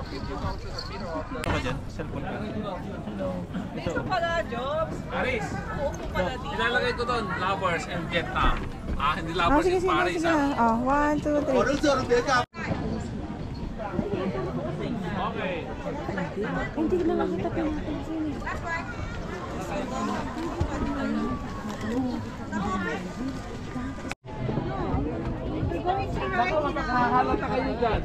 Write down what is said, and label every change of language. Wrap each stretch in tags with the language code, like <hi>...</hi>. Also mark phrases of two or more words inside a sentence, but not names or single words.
<tl>Ano ka dyan? Cellphone ka? Dito pala, Jobs. Paris. Upo pala dito. Ilalagay ko doon,</tl> <en>lovers and Vietnam.</en> <tl>Hindi</tl> <en>lovers in Paris.</en> <tl>Oh, 1, 2, 3.</tl> <en>Order sir,</en> <vi>để cả.</vi> <tl>Okay. Hindi na makita pinapansin eh. Baka mapaghahalata kayo dyan.</tl>